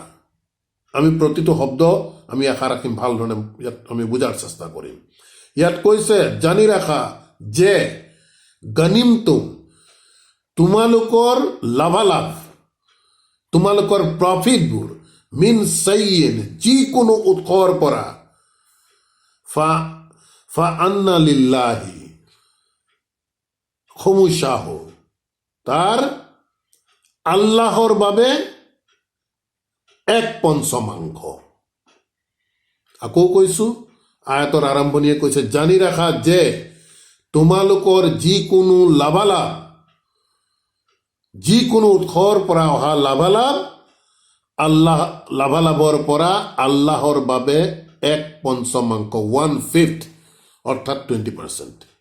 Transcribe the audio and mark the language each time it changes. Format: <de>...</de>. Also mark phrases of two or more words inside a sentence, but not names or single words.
<as>আমি প্ৰতিটো শব্দ আমি আশা ৰাখিম ভাল ধৰণে ইয়াত আমি বুজাৰ চেষ্টা কৰিম। ইয়াত কৈছে জানি ৰাখা যে গানিমতুম, তোমালোকৰ লাভালাভ, তোমালোকৰ প্ৰফিটবোৰ,</as> <ar>مِنْ شَيْءٍ,</ar> <as>যিকোনো উৎসৰ পৰা,</as> <ar>فَأَنَّ لِلَّهِ خُمُسَهُ,</ar> <as>তাৰ আল্লাহৰ বাবে 1/5। আকৌ কৈছোঁ, আয়াতৰ আৰম্ভণিয়ে কৈছে জানি ৰাখা যে তোমালোকৰ যিকোনো লাভালাভ, যিকোনো উৎসৰ পৰা অহা লাভালাভ, লাভালাভৰ পৰা আল্লাহৰ বাবে 1/5, 1/5, অৰ্থাৎ 20%।</as>